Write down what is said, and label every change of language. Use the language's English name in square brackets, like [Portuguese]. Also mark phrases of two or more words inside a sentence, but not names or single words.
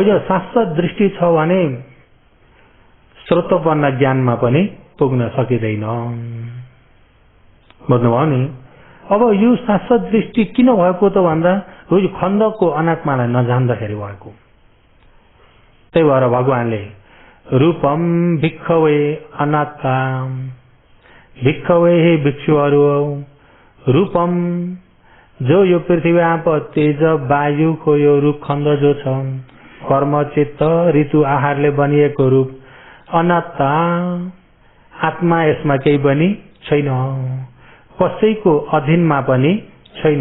[Nepali] यो शाश्वत दृष्टि छ भने स्रोतोपन्न ज्ञानमा पनि पुग्न सकिँदैन। बुझ्नुभयो नि? अब यो शाश्वत दृष्टि किन भएको त भन्दा यो खण्डको अनात्मालाई नजान्दाखेरि भएको। त्यही भएर भगवानले [Pali] रूपम भिक्षवे अनात्मा, भिक्षवे [Nepali] हे भिक्षुहरू, रूपम जो यो पृथ्वी आप तेज वायुको यो रूप खण्ड जो छ, कर्म चित्त ऋतु आहारले बनिएको रूप, अनात्मा आत्मा यसमा केही पनि छैन, कसैको अधीनमा पनि छैन।